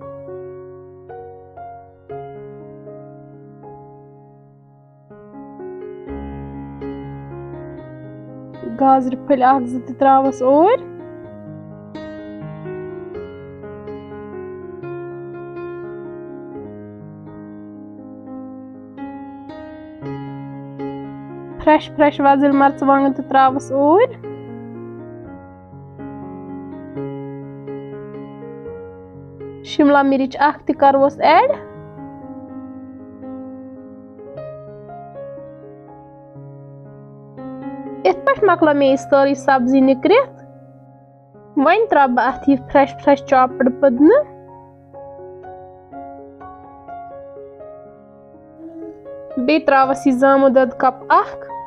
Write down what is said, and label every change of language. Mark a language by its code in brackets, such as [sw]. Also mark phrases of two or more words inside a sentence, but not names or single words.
[ks] गाजर फल अख ज त्रावस ओर। फ्रेश वजल मर्चवांगन त्रावस ओर। शिमला मिर्च अख करवस ऐड। इत पे मकलो मे सारी सब्जी निकरित। वन त्रा बह अत यह [en] fresh chopped [ks] पुदीना। बे त्रावस यह जामु दद कप अख।